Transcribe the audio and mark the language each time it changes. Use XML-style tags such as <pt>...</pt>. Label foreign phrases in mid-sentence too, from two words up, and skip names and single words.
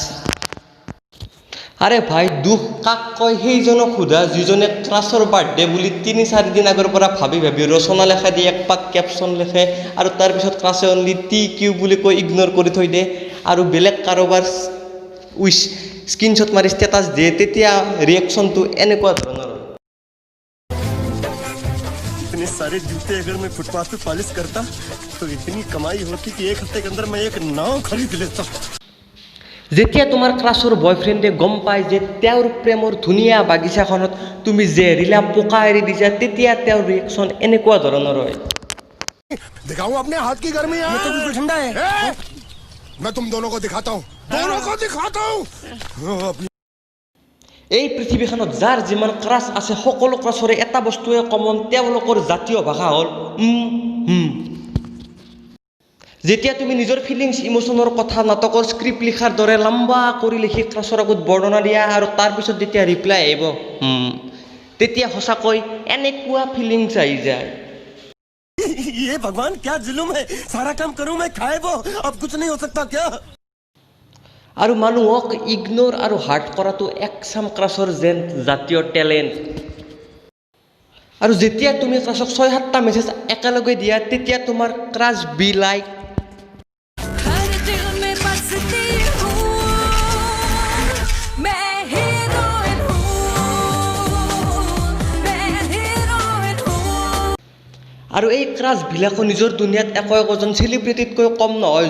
<as>আৰে ভাই, দুখ কাক কয় সেইজনক সোধা যিজনে ক্ৰাছৰ বাৰ্থডে বুলি ৩-৪ দিন আগৰ পৰা ভাবি ভাবি ৰচনা লেখা দিয়ে, এক পাত কেপশ্যন লিখে, আৰু তাৰপিছত ক্লাছে</as> <en>only TQ</en> <as>বুলি কৈ ইগন'ৰ কৰি থৈ দিয়ে, আৰু বেলেগ কাৰোবাৰ</as> <en>wish screenshot</en> <as>মাৰি ষ্টেটাছ দিয়ে। তেতিয়া ৰিয়েকশ্যনটো এনেকুৱা ধৰণৰ।</as> <hi>इतने सारे जूते अगर मैं फुटपाथ पे पॉलिश करता तो इतनी कमाई होती कि 1 हफ्ते के अंदर मैं एक नाव खरीद लेता।</hi> <as>যেতিয়া তোমাৰ ক্লাছৰ বয়ফ্ৰেণ্ডে গম পায় যে তেওঁৰ প্ৰেমৰ ধুনীয়া বাগিচাখনত তুমি জেহৰিলা পোকা এৰি দিছা, তেতিয়া তেওঁৰ ৰিয়েকশ্যন এনেকুৱা ধৰণৰ হয়।</as> <hi>दिखाऊं अपने हाथ की गर्मी? ये तो बिल्कुल ठंडा है। मैं तुम दोनों को दिखाता हूँ, दोनों को दिखाता हूँ।</hi> <as>এই পৃথিৱীখনত যাৰ যিমান ক্ৰাছ আছে, সকলো ক্ৰাছৰে এটা বস্তুৱে কমন, তেওঁলোকৰ জাতীয় ভাষা হ'ল যেতিয়া তুমি নিজৰ ফিলিংছ ইমোশ্যনৰ কথা নাটকৰ স্ক্ৰিপ্ট লিখাৰ দৰে লম্বা কৰি লিখি ক্ৰাছৰ আগত বৰ্ণনা দিয়া, আৰু তাৰপিছত যেতিয়া ৰিপ্লাই আহিব তেতিয়া সঁচাকৈ এনেকুৱা ফিলিংছ আহি যায়।</as> <hi>ये भगवान क्या जुलुम है, सारा काम करूं मैं खाए वो, अब कुछ नहीं हो सकता क्या?</hi> <as>আৰু মানুহক ইগন'ৰ আৰু হাৰ্ট কৰাটো একচাম ক্ৰাছৰ যেন জাতীয় টেলেণ্ট। আৰু যেতিয়া তুমি ক্ৰাছক 6-7টা মেছেজ একেলগে দিয়া, তেতিয়া তোমাৰ</as> <en>crush be like</en> <as>আৰু এই ক্ৰাছবিলাকো নিজৰ দুনিয়াত একোজন চেলিব্ৰিটিতকৈ কম নহয়।</as>